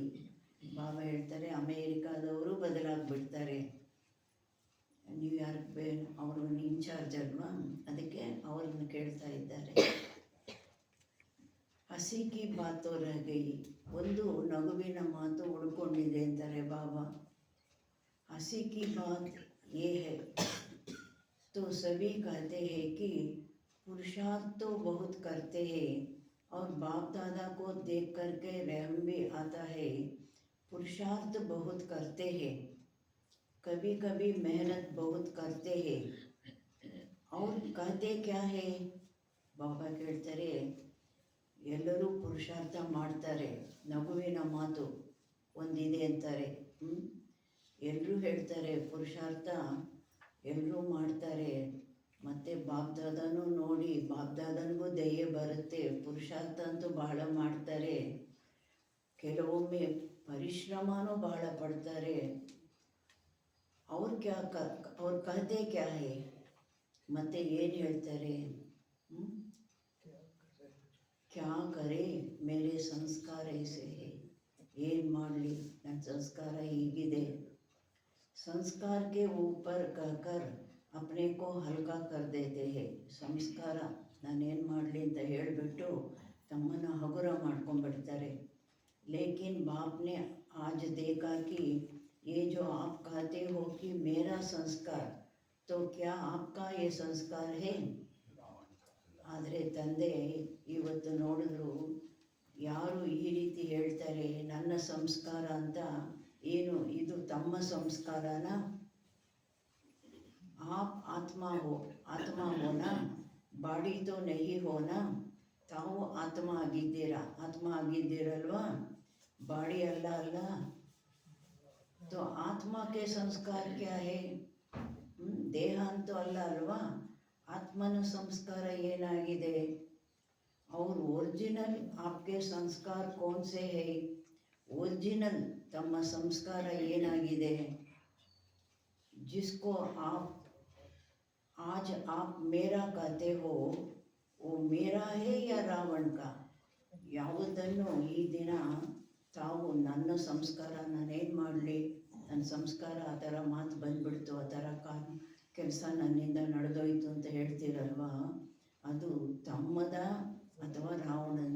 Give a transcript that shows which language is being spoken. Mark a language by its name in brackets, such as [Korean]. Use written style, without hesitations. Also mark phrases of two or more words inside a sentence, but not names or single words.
[Kannada] ಬಾಬಾ ಹೇಳ್ತಾರೆ, ಅಮೇರಿಕಾದವರು ಬದಲಾಗ್ಬಿಡ್ತಾರೆ. ನ್ಯೂಯಾರ್ಕ್ ಅವರು ಇನ್ಚಾರ್ಜ್ ಅಲ್ವಾ, ಅದಕ್ಕೆ ಅವ್ರನ್ನ ಕೇಳ್ತಾ ಇದ್ದಾರೆ. [Hindi] हंसी की बात तो रह गई, [Kannada] ಒಂದು ನಗುವಿನ ಮಾತು ಉಳ್ಕೊಂಡಿದೆ ಅಂತಾರೆ ಬಾಬಾ. [Hindi] हंसी की बात ये है तो सभी कहते हैं कि पुरुषार्थ तो बहुत करते हैं और बाप दादा को देख करके रहम भी आता है. पुरुषार्थ बहुत करते हैं, कभी कभी मेहनत बहुत करते हैं और कहते क्या है? [Kannada] ಬಾಬಾ ಕೇಳ್ತಾರೆ, ಎಲ್ಲರೂ ಪುರುಷಾರ್ಥ ಮಾಡ್ತಾರೆ, ನಗುವಿನ ಮಾತು ಒಂದಿದೆ ಅಂತಾರೆ. ಎಲ್ಲರೂ ಹೇಳ್ತಾರೆ ಪುರುಷಾರ್ಥ ಎಲ್ಲರೂ ಮಾಡ್ತಾರೆ. ಮತ್ತು ಬಾಪ್ದಾದನೂ ನೋಡಿ, ಬಾಪ್ದಾದನಿಗೂ ದಯೆ ಬರುತ್ತೆ. ಪುರುಷಾರ್ಥ ಅಂತೂ ಬಹಳ ಮಾಡ್ತಾರೆ, ಕೆಲವೊಮ್ಮೆ ಪರಿಶ್ರಮನೂ ಬಹಳ ಪಡ್ತಾರೆ. [Hindi] ಅವ್ರು कहते क्या है? [Kannada] ಮತ್ತು ಏನು ಹೇಳ್ತಾರೆ? [Hindi] क्या करे मेरे संस्कार ऐसे है. [Kannada] ಏನು ಮಾಡಲಿ, ನನ್ನ ಸಂಸ್ಕಾರ ಹೀಗಿದೆ. [Hindi] संस्कार के ऊपर कहकर अपने को हल्का कर देते हैं. [Kannada] ಸಂಸ್ಕಾರ ನಾನೇನು ಮಾಡಲಿ ಅಂತ ಹೇಳಿಬಿಟ್ಟು ತಮ್ಮನ್ನು ಹಗುರ ಮಾಡ್ಕೊಂಡ್ಬಿಡ್ತಾರೆ. [Hindi] लेकिन बाप ने आज देखा कि ये जो आप कहते हो कि मेरा संस्कार, तो क्या आपका ये संस्कार है? [Kannada] ಆದರೆ ತಂದೆ ಇವತ್ತು ನೋಡಿದ್ರು ಯಾರು ಈ ರೀತಿ ಹೇಳ್ತಾರೆ ನನ್ನ ಸಂಸ್ಕಾರ ಅಂತ, ಏನು ಇದು ತಮ್ಮ ಸಂಸ್ಕಾರನ? [Hindi] आप आत्मा हो ना, बॉडी तो नहीं होना. [Kannada] ತಾವು ಆತ್ಮ ಆಗಿದ್ದೀರಲ್ವಾ, ಬಾಡಿ ಅಲ್ಲ. [Hindi] तो आत्मा के संस्कार क्या है? [Kannada] ದೇಹ ಅಂತೂ ಅಲ್ಲ ಅಲ್ವಾ, ಆತ್ಮನ ಸಂಸ್ಕಾರ ಏನಾಗಿದೆ? [Hindi] और ओरिजिनल आपके संस्कार कौन से है? [Kannada] ओरिजिनल तಮ್ಮ ಸಂಸ್ಕಾರ ಏನಾಗಿದೆ? [Hindi] जिसको आप आज आप मेरा कहते हो, वो मेरा है या रावण का? [Kannada] ಯಾವುದನ್ನು ಈ ದಿನ ತಾವು ನನ್ನ ಸಂಸ್ಕಾರ ನಾನೇನು ಮಾಡಲಿ, ನನ್ನ ಸಂಸ್ಕಾರ ಆ ಥರ ಮಾತು ಬಂದ್ಬಿಡ್ತು, ಆ ಥರ ಕೆಲಸ ನನ್ನಿಂದ ನಡೆದೋಯ್ತು ಅಂತ ಹೇಳ್ತೀರಲ್ವಾ, ಅದು ತಮ್ಮದ ಅಥವಾ ರಾವಣಂದ?